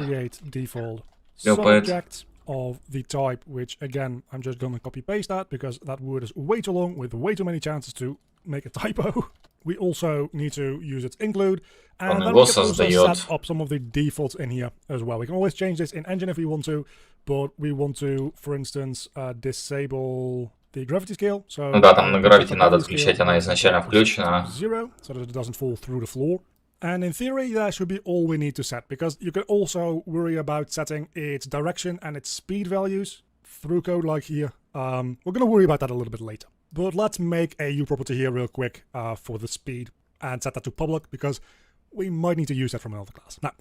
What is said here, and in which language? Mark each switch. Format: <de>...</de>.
<en>create default subject of the type, which again I'm just gonna copy paste that because that word is way too long with way too many chances to make a typo. We also need to use its include, and then we can also set up some of the defaults in here as well. We can always change this in engine if we want to, but we want to, for instance, disable the gravity scale. So</en> <ru>да, там на gravity надо отключать, она изначально включена.</ru> <en>Zero, so that it doesn't fall through the floor. And in theory, that should be all we need to set, because you can also worry about setting its direction and its speed values through code like here. We're going to worry about that a little bit later. But let's make a UPROPERTY here real quick for the speed and set that to public, because we might need to use that from another class.</en>